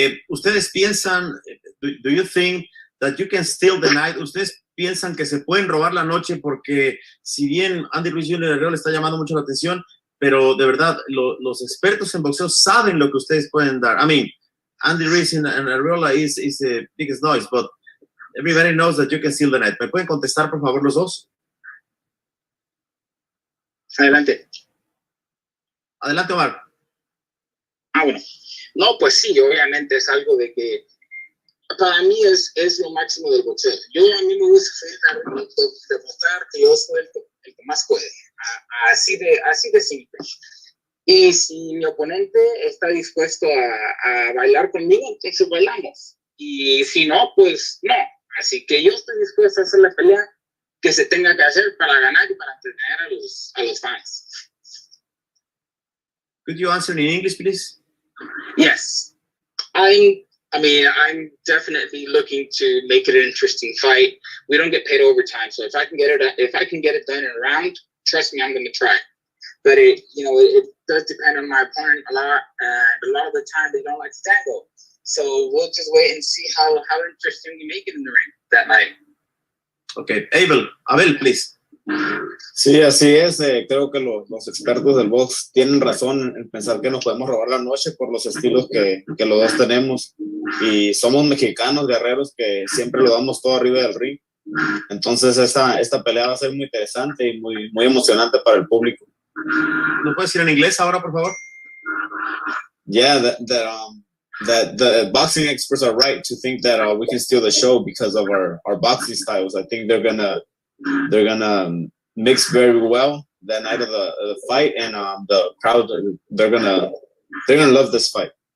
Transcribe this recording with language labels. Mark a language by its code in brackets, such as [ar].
[es] Ustedes piensan, [en] do you think that you can steal the night? [es] Ustedes piensan que se pueden robar la noche, porque si bien Andy Ruiz Jr. le está llamando mucho la atención, pero de verdad los expertos en boxeo saben lo que ustedes pueden dar. [en] I mean, Andy Ruiz and ARREOLA is the biggest noise, but everybody knows that you can steal the night. [es] ¿Me pueden contestar, por favor, los dos? Adelante. Adelante, Omar. Bueno. No, pues sí, obviamente es algo de que para mí es lo máximo del boxeo. A mí me gusta demostrar que yo soy el que más puede. Así de simple. Y si mi oponente está dispuesto a bailar conmigo, entonces bailamos. Y si no, pues no. Así que yo estoy dispuesto a hacer la pelea que se tenga que hacer para ganar y para entretener a los fans. [en] Could you answer in English, please? Yes. I'm definitely looking to make it an interesting fight. We don't get paid overtime, so if I can get it done in a round, trust me, I'm going to try. But it does depend on my opponent a lot, and a lot of the time they don't like to tango. So we'll just wait and see how interesting we make it in the ring that night. Okay, Abel, please. [es] Sí, así es. Creo que los expertos del box tienen razón en pensar que nos podemos robar la noche por los estilos que los dos tenemos. Y somos mexicanos, guerreros, que siempre lo damos todo arriba del ring. Entonces esta pelea va a ser muy interesante y muy emocionante para el público. ¿No puedes decir en inglés ahora, por favor? [en] Yeah, that the boxing experts are right to think that we can steal the show because of our boxing styles. I think they're gonna mix very well that night of the fight, and the crowd they're gonna love this fight.